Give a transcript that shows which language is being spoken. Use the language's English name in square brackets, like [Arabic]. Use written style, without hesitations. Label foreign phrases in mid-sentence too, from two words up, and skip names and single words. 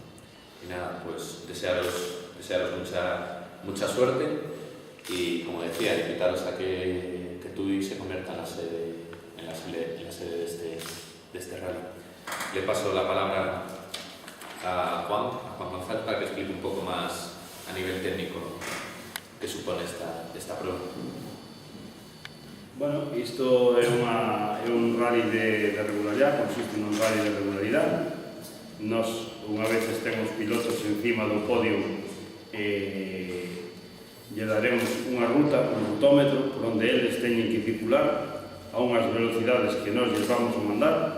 [Spanish] Y nada, pues desearos mucha suerte y, como decía, invitaros a que Tui se convierta en la sede de este rally. Le paso la palabra a Juan González para que explique un poco más a nivel técnico que supone esta prueba. Bueno, [Galician] isto é un rally de regularidade, consiste nun rally de regularidade. Nos, unha vez estemos pilotos encima do podio, lle daremos unha ruta, un rutómetro, por onde eles teñen que circular a unhas velocidades que nós lles vamos a mandar.